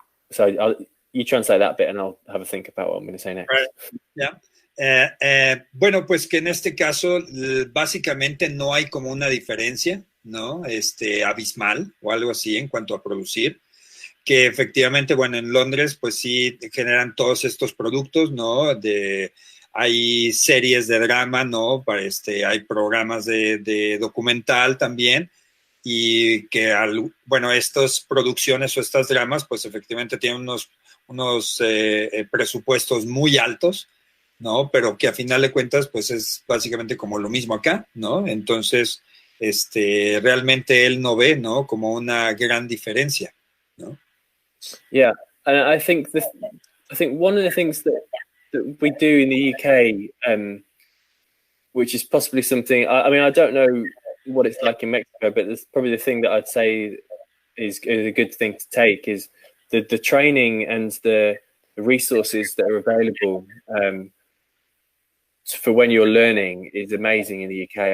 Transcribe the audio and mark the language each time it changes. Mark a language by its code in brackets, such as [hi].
[en] So you translate that bit and I'll have a think about what I'm going to say next. Right. Yeah. [es] Bueno, pues que en este caso básicamente no hay como una diferencia, ¿no? Abismal o algo así en cuanto a producir, que efectivamente, bueno, en Londres pues sí generan todos estos productos, ¿no? Hay series de drama, ¿no? Hay programas de documental también, y que, estas producciones o estas dramas pues efectivamente tienen unos presupuestos muy altos, ¿no? Pero que a final de cuentas, pues es básicamente como lo mismo acá, ¿no? Entonces, realmente él no ve, ¿no? Como una gran diferencia, ¿no? [en] Yeah, and I think one of the things that we do in the UK, which is possibly something, I don't know what it's like in Mexico, but there's probably the thing that I'd say is a good thing to take is the training and the resources that are available for when you're learning is amazing in the UK.